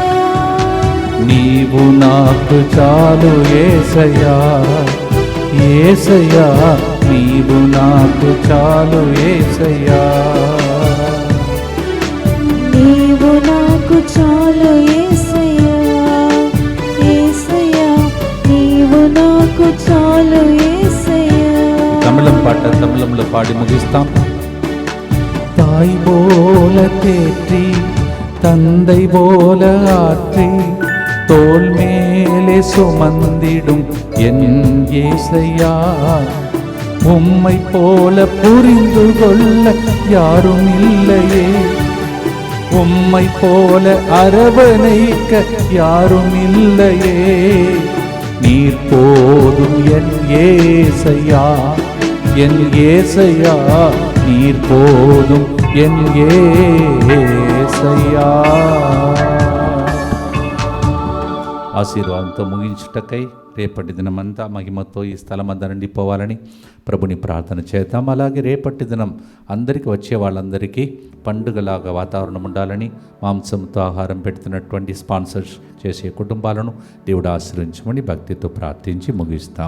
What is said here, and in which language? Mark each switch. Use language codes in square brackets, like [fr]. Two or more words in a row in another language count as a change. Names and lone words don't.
[te] నీవు నాకు చాలు యేసయ్యా యేసయ్యా నీవు నాకు చాలు యేసయ్యా నీవు నాకు చాలు యేసయ్యా యేసయ్యా నీవు నాకు చాలు యేసయ్యా. తమిళం పాట తమిళంలో పాడి ముగిస్తాం. [ta] தாய் போல தேற்றி தந்தை போல ஆற்றி தோள் மேலே சுமந்திடும் என் యేసయ్యా உம்மை போல புரிந்து கொள்ள யாரும் இல்லையே உம்மை போல அரவணைக்க யாரும் இல்லையே நீர் போதும் என் యేసయ్యా என் యేసయ్యా நீர் போதும் என் యేసయ్యా. [te] ఆశీర్వాదంతో ముగించుటకై రేపటి దినమంతా మహిమతో ఈ స్థలమంతా నిండిపోవాలని ప్రభుని ప్రార్థన చేద్దాం. అలాగే రేపటి దినం అందరికీ వచ్చే వాళ్ళందరికీ పండుగలాగా వాతావరణం ఉండాలని మాంసంతో ఆహారం పెడుతున్నటువంటి స్పాన్సర్స్ చేసే కుటుంబాలను దేవుడు ఆశ్రయించమని భక్తితో ప్రార్థించి ముగిస్తాం.